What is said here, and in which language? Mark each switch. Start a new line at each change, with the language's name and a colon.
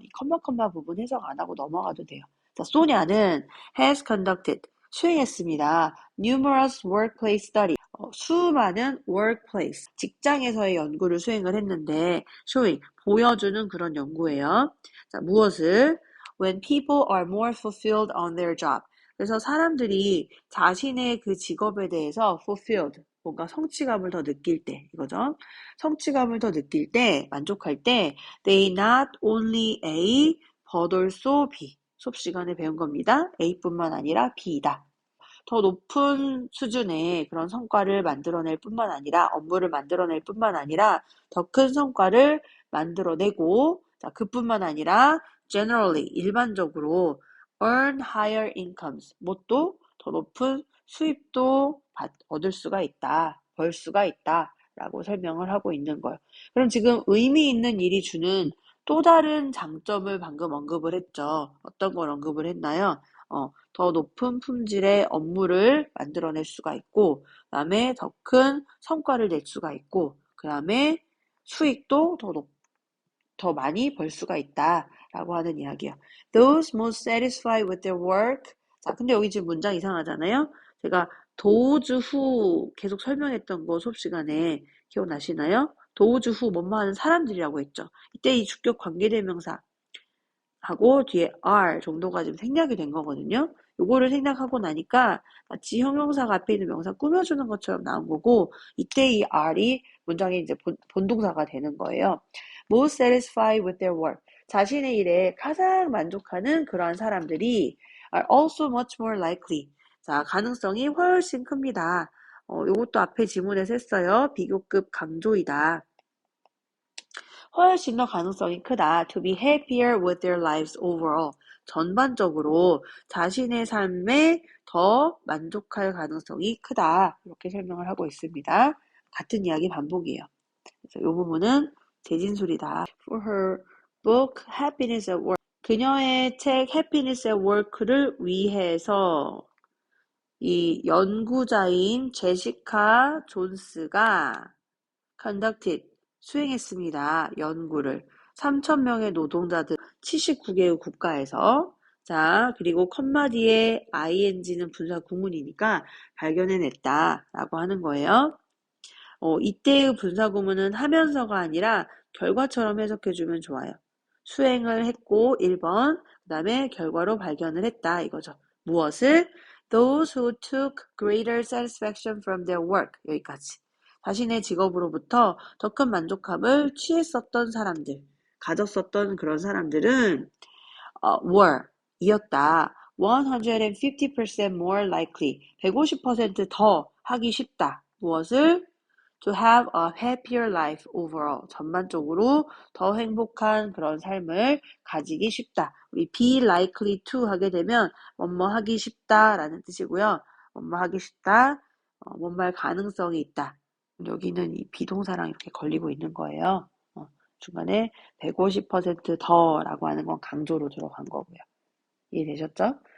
Korean: 이 컴마 부분 해석 안 하고 넘어가도 돼요. 자, 소냐는
English: has conducted,
Korean: 수행했습니다.
English: numerous workplace study,
Korean: 수많은 workplace, 직장에서의 연구를 수행을 했는데, showing, 보여주는 그런 연구예요. 자, 무엇을?
English: When people are more fulfilled on their job.
Korean: 그래서 사람들이 자신의 그 직업에 대해서
English: fulfilled,
Korean: 뭔가 성취감을 더 느낄 때, 이거죠. 성취감을 더 느낄 때, 만족할 때,
English: they not only A, but also B.
Korean: 수업 시간에 배운 겁니다. A뿐만 아니라 B이다. 더 높은 수준의 그런 성과를 만들어낼 뿐만 아니라 업무를 만들어낼 뿐만 아니라 더 큰 성과를 만들어내고 자, 그뿐만 아니라 generally 일반적으로
English: earn higher incomes
Korean: 뭣도 더 높은 수입도 얻을 수가 있다. 벌 수가 있다. 라고 설명을 하고 있는 거예요. 그럼 지금 의미 있는 일이 주는 또 다른 장점을 방금 언급을 했죠. 어떤 걸 언급을 했나요? 더 높은 품질의 업무를 만들어낼 수가 있고, 그 다음에 더 큰 성과를 낼 수가 있고, 그 다음에 수익도 더 많이 벌 수가 있다라고 하는 이야기예요.
English: Those most satisfied with their work.
Korean: 자, 근데 여기 지금 문장 이상하잖아요? 제가 those who 계속 설명했던 거 수업 시간에 기억나시나요? those who 뭐뭐 하는 사람들이라고 했죠. 이때 이 주격 관계대명사 하고 뒤에 are 정도가 지금 생략이 된 거거든요. 요거를 생략하고 나니까 마치 형용사가 앞에 있는 명사 꾸며주는 것처럼 나온 거고 이때 이 are이 문장의 이제 본동사가 되는 거예요.
English: Most satisfied with their work.
Korean: 자신의 일에 가장 만족하는 그러한 사람들이
English: are also much more likely.
Korean: 자, 가능성이 훨씬 큽니다. 요것도 앞에 지문에서 했어요. 비교급 강조이다. 훨씬 더 가능성이 크다.
English: To be happier with their lives overall.
Korean: 전반적으로 자신의 삶에 더 만족할 가능성이 크다. 이렇게 설명을 하고 있습니다. 같은 이야기 반복이에요. 그래서 이 부분은 재진술이다.
English: For her book Happiness at Work.
Korean: 그녀의 책 Happiness at Work를 위해서 이 연구자인 제시카 존스가 conducted, 수행했습니다. 연구를. 3,000명의 노동자들 79개의 국가에서 자, 그리고 컴마 뒤에 ing는 분사 구문이니까 발견해냈다라고 하는 거예요. 이때의 분사 구문은 하면서가 아니라 결과처럼 해석해주면 좋아요. 수행을 했고 1번, 그 다음에 결과로 발견을 했다 이거죠. 무엇을?
English: Those who took greater satisfaction from their work.
Korean: 여기까지. 자신의 직업으로부터 더 큰 만족감을 취했었던 사람들, 가졌었던 그런 사람들은 were, 이었다.
English: 150% more likely,
Korean: 150%더 하기 쉽다. 무엇을?
English: To have a happier life overall.
Korean: 전반적으로 더 행복한 그런 삶을 가지기 쉽다. 우리 be likely to 하게 되면 뭐뭐 하기 쉽다라는 뜻이고요. 뭐뭐 하기 쉽다, 뭐뭐 할 가능성이 있다. 여기는 이 비동사랑 이렇게 걸리고 있는 거예요. 중간에 150% 더라고 하는 건 강조로 들어간 거고요. 이해되셨죠?